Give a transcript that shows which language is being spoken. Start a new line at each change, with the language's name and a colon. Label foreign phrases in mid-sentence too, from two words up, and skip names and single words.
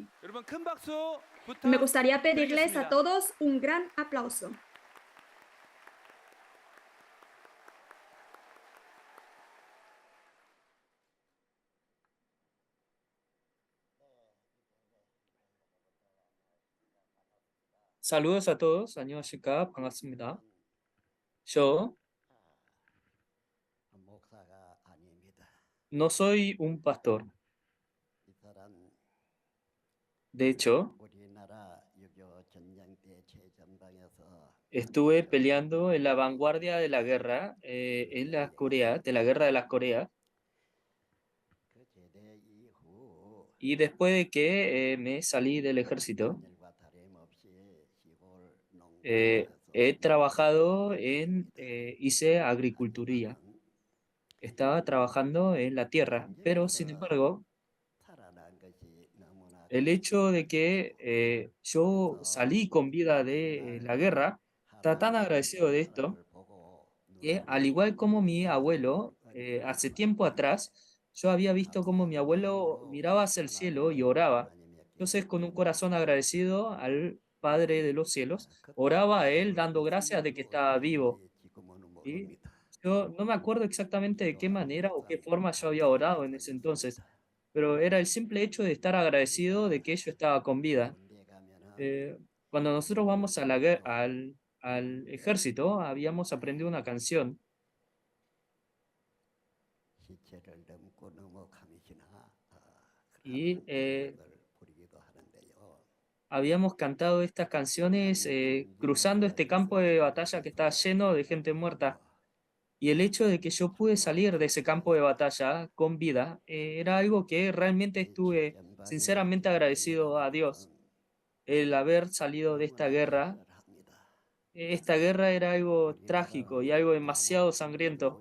Spanish: Me gustaría pedirles a todos un gran aplauso. Saludos a todos.
Korean: 안녕하십니까? 반갑습니다.
Spanish: Yo
Korean: 목사가 아닙니다.
Spanish: no soy un pastor.
Korean: 이 사람
Spanish: De hecho,
Korean: 우리나라 6.25 전쟁 때 최전방에서
Spanish: estuve peleando en la vanguardia de la guerra en la Corea, de la guerra de las Coreas.
Korean: 그 제대 이후
Spanish: Y después de que me salí del ejército,
Korean: 일과 다름없이 시골
Spanish: he trabajado hice agricultura. Estaba trabajando en la tierra, pero sin embargo,
Korean: 살아난 것이 너무나
Spanish: el hecho de que yo salí con vida de la guerra, está tan agradecido de esto, que al igual como mi abuelo, hace tiempo atrás, yo había visto como mi abuelo miraba hacia el cielo y oraba. Entonces, con un corazón agradecido al Padre de los cielos, oraba a él dando gracias de que estaba vivo. ¿Sí? Yo no me acuerdo exactamente de qué manera o qué forma yo había orado en ese entonces, pero era el simple hecho de estar agradecido de que yo estaba con vida. Cuando nosotros vamos a al ejército, habíamos aprendido una canción
Korean: 시체를 넘고 넘어가면서나
Spanish: y
Korean: 걸 부르기도 하는데요.
Spanish: habíamos cantado estas canciones cruzando este campo de batalla que está lleno de gente muerta. Y el hecho de que yo pude salir de ese campo de batalla con vida era algo que realmente estuve sinceramente agradecido a Dios. El haber salido de esta guerra era algo trágico y algo demasiado sangriento.